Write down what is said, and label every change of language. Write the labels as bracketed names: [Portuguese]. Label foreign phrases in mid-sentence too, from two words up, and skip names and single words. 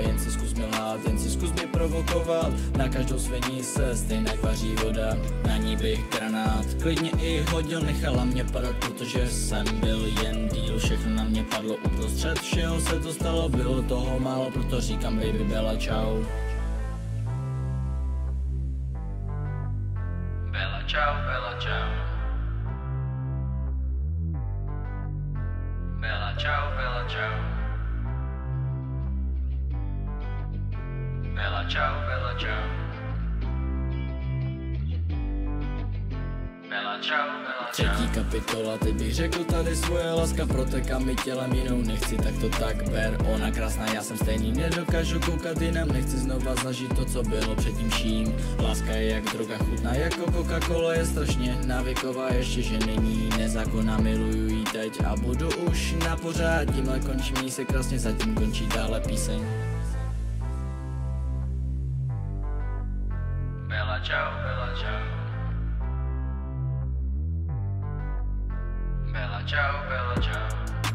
[Czech] Jen si zkus mě lhát, jen si zkus mě provokovat. Na každou sviní se stejně vaří voda, na ní bych granát klidně i hodil, nechala mě padat, protože jsem byl jen díl. Všechno na mě padlo uprostřed, všeho se to stalo, bylo toho málo, proto říkám baby [Italian] Bella čau. Bella ciao, Bella ciao. Bella ciao, Bella ciao. Bella ciao, Bella ciao. Bella ciao, Bella ciao. [Czech] Třetí kapitola, teď bych řekl tady svoje, láska protéká mi tělem, jinou nechci, tak to tak ber. Ona krásná, já jsem stejný, nedokážu koukat jinam, nechci znova zažít to, co bylo předtím vším. Láska je jak droga, chutná jako Coca-Cola, je strašně návyková, ještě že není nezákonná, miluju jí teď a budu už na pořád. Tímhle končí, měj se krásně, zatím končí dále píseň. [Italian] Bella ciao, Bella ciao. Bella ciao, Bella ciao.